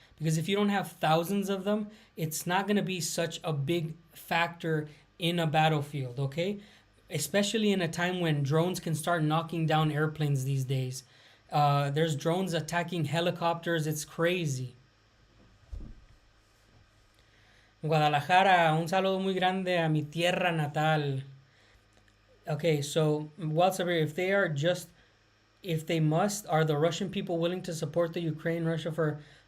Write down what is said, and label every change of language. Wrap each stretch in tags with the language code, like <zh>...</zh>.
<en>Because if you don't have thousands of them, it's not going to be such a big factor in a battlefield, okay? Especially in a time when drones can start knocking down airplanes these days. There's drones attacking helicopters. It's crazy.</en> <es>Guadalajara, un saludo muy grande a mi tierra natal.</es> <en>Okay, so, Walter, if they must, are the Russian people willing to support the Ukraine, Russia for...</en>